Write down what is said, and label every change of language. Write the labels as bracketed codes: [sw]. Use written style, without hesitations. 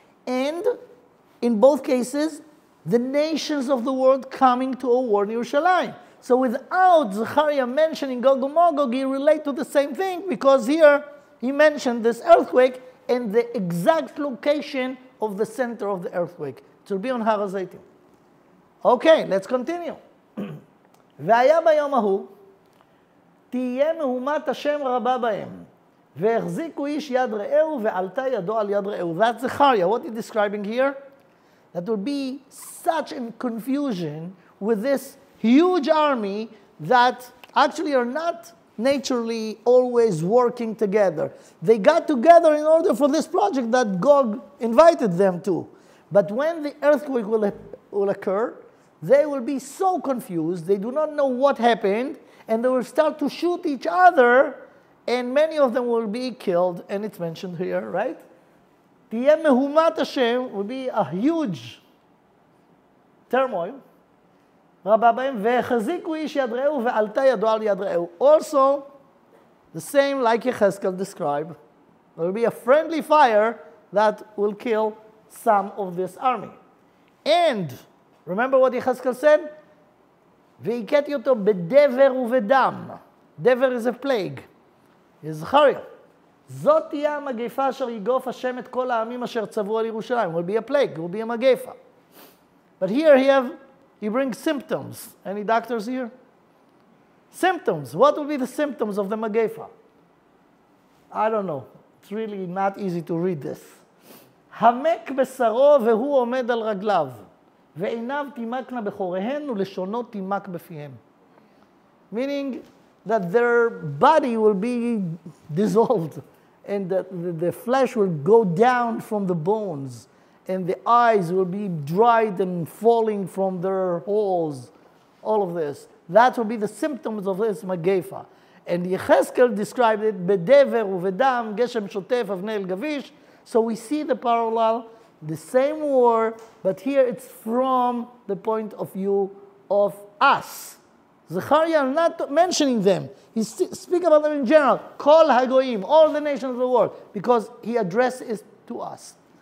[en] And in both cases, the nations of the world coming to a war in Yerushalayim. So without Zechariah mentioning Gog Magog, he relates to the same thing, because here he mentioned this earthquake and the exact location of the center of the earthquake. It will be on Har HaZeitim. Okay, let's continue. [he] והיה ביום ההוא, תהיה מהומת השם רבה בהם, והחזיקו איש יד רעהו, ועלתה ידו על יד רעהו. [en] That's Zechariah. What he's describing here? That will be such a confusion with this huge army that actually are not naturally always working together. They got together in order for this project that Gog invited them to. But when the earthquake will occur, they will be so confused, they do not know what happened, and they will start to shoot each other, and many of them will be killed, and it's mentioned here, right? [he] תהיה מהומת השם [en] will be a huge turmoil. [he] רבה בהם, והחזיקו איש יד רעהו, ועלתה ידו על יד רעהו. [en] Also, the same like Yechezkel described, there will be a friendly fire that will kill some of this army. And, remember what Yechezkel said? [he] והכיתי אותו בדבר ובדם. [en] דבר is a plague. is Zechariah. [he] זאת תהיה המגפה אשר יגוף השם את כל העמים אשר צבאו על ירושלים. [en] Will be a plague, will be a מגפה. But here he brings symptoms. Any doctors here? Symptoms. What will be the symptoms of the מגפה? I don't know. It's really not easy to read this. [he] המק בשרו והוא עומד על רגליו, ועיניו תימקנה בחוריהן ולשונו תימק בפיהם. [en] Meaning that their body will be dissolved, and the flesh will go down from the bones, and the eyes will be dried and falling from their holes, all of this. That will be the symptoms of this Magefa. And Yechezkel described it, [he] בדבר ובדם, גשם שוטף, אבני אל גביש. [en] So we see the parallel, the same war, but here it's from the point of view of us. Zechariah not mentioning them. He speaks about them in general. Kol hagoyim, all the nations of the world, because he addresses it to us.